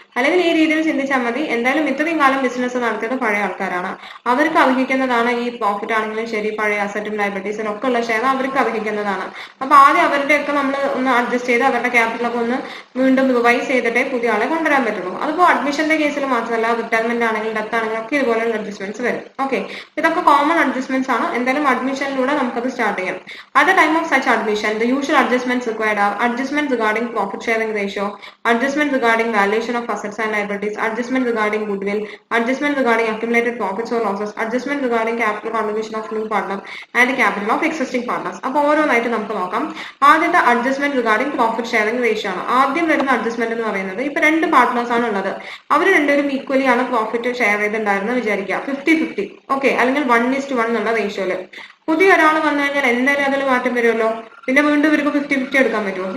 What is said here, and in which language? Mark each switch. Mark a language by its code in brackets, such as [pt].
[ml] അല്ലെങ്കിൽ ഈ രീതിയിൽ ചിന്തിച്ചാൽ മതി, എന്തായാലും ഇത്രയും കാലം ബിസിനസ് നടത്തിയത് പഴയ ആൾക്കാരാണ്, അവർക്ക് അർഹിക്കുന്നതാണ് ഈ പ്രോഫിറ്റ് ആണെങ്കിലും ശരി, പഴയ അസറ്റും ലയബിലിറ്റീസിലും ഒക്കെ ഉള്ള ഷെയർ അവർക്ക് അർഹിക്കുന്നതാണ്. അപ്പൊ ആദ്യം അവരുടെയൊക്കെ നമ്മൾ ഒന്ന് അഡ്ജസ്റ്റ് ചെയ്ത് അവരുടെ ക്യാപിറ്റലൊക്കെ ഒന്ന് വീണ്ടും റിവൈസ് ചെയ്തിട്ടേ പുതിയ ആളെ കൊണ്ടുവരാൻ പറ്റുള്ളൂ. അതിപ്പോ അഡ്മിഷന്റെ കേസിൽ മാത്രമല്ല, റിട്ടയർമെന്റ് ആണെങ്കിലും ഡെത്ത് ആണെങ്കിലും ഒക്കെ ഇതുപോലെയുള്ള അഡ്ജസ്റ്റ്മെന്റ്സ് വരും. ഓക്കെ, ഇതൊക്കെ കോമൺ അഡ്ജസ്റ്റ്മെന്റ്സ് ആണ്. എന്തായാലും അഡ്മിഷനിലൂടെ നമുക്കത് സ്റ്റാർട്ട് ചെയ്യാം. [en] At the time of such admission, the usual adjustments required are adjustments regarding profit sharing ratio, adjustment regarding valuation of assets and liabilities, adjustment regarding goodwill, adjustment regarding accumulated profits or losses, adjustment regarding capital contribution of new partner and capital of existing partners. [ml] അപ്പോൾ ഓരോന്നായിട്ട് നമുക്ക് നോക്കാം. ആദ്യത്തെ adjustment regarding profit sharing ratio ആണ്. ആദ്യം വരുന്ന adjustment എന്ന് പറയുന്നത് ഇപ്പൊ രണ്ട് പാർട്ട്നേഴ്സ് ആണ് ഉള്ളത്, അവർ രണ്ടുപേരും ഈക്വലി ആണ് പ്രോഫിറ്റ് ഷെയർ ചെയ്തിട്ടുണ്ടായിരുന്നത് വിചാരിക്കുക, 50-50 ഓക്കെ, അല്ലെങ്കിൽ 1:1 എന്നുള്ള റേഷ്യോയില്. പുതിയ ഒരാൾ വന്നു കഴിഞ്ഞാൽ എന്തായാലും അതിൽ മാറ്റം വരുമല്ലോ. പിന്നെ വീണ്ടും ഇവർക്ക് 50-50 എടുക്കാൻ പറ്റുമോ?